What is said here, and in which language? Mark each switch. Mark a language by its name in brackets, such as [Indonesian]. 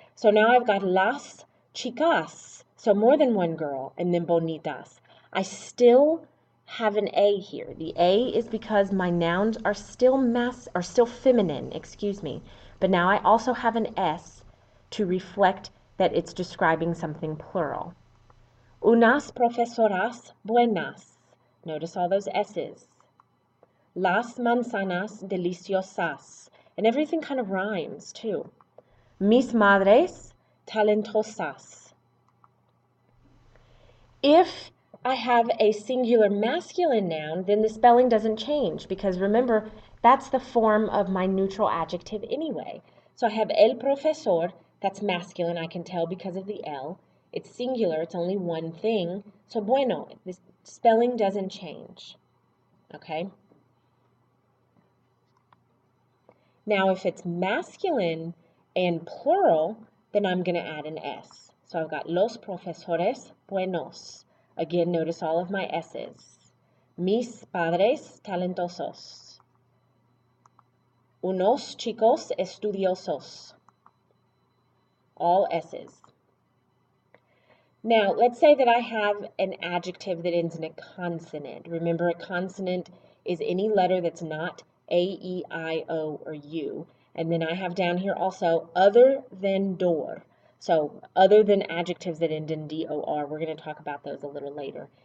[English] So now I've got [Spanish] las chicas, [English] so more than one girl, and then [Spanish] bonitas. [English] I still have an A here. The A is because my nouns are still feminine, But now I also have an S to reflect that it's describing something plural. [Spanish] Unas profesoras buenas. [English] Notice all those S's. [Spanish] Las manzanas deliciosas. [English] And everything kind of rhymes too. [Spanish] Mis madres talentosas. [English] If I have a singular masculine noun, then the spelling doesn't change because remember, that's the form of my neutral adjective anyway. So I have [Spanish] el profesor, [English] that's masculine, I can tell because of the L. It's singular, it's only one thing. So [Spanish] bueno, [English] the spelling doesn't change. Okay? Now if it's masculine and plural, then I'm going to add an S. So I've got [Spanish] los profesores buenos. [English] Again, notice all of my S's. [Spanish] Mis padres talentosos. Unos chicos estudiosos. [English] All S's. Now, let's say that I have an adjective that ends in a consonant. Remember, a consonant is any letter that's not A, E, I, O, or U. And then I have down here also other than door. So other than adjectives that end in D-O-R, we're going to talk about those a little later.